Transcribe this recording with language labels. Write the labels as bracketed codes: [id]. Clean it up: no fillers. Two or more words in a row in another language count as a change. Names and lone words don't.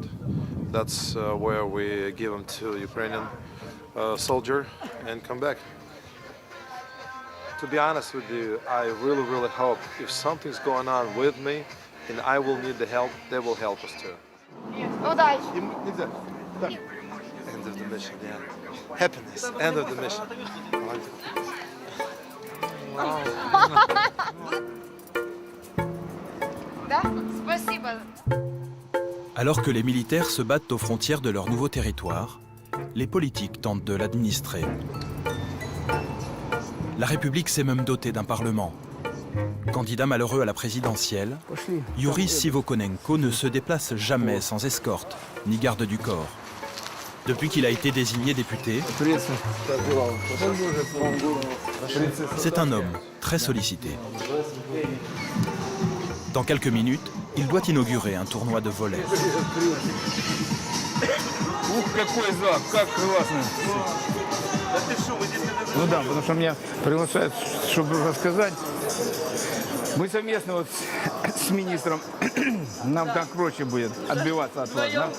[en] That's where we give him to Ukrainian soldier and come back. To be honest with you, I really, really hope if something's going on with me and I will need the help, they will help us too. End of the mission, yeah. Happiness, end of the mission. [fr] Alors que les militaires se battent aux frontières de leur nouveau territoire, les politiques tentent de l'administrer. La République s'est même dotée d'un parlement. Candidat malheureux à la présidentielle, Yuri Sivokonenko ne se déplace jamais sans escorte ni garde du corps. Depuis qu'il a été désigné député, c'est un homme très sollicité. Dans quelques minutes, il doit inaugurer un tournoi de volley. [ru] Ух, какой зал, как классно. Ну да, потому что меня приглашают, чтобы рассказать. Мы совместно вот с министром, нам так проще будет отбиваться от вас, да?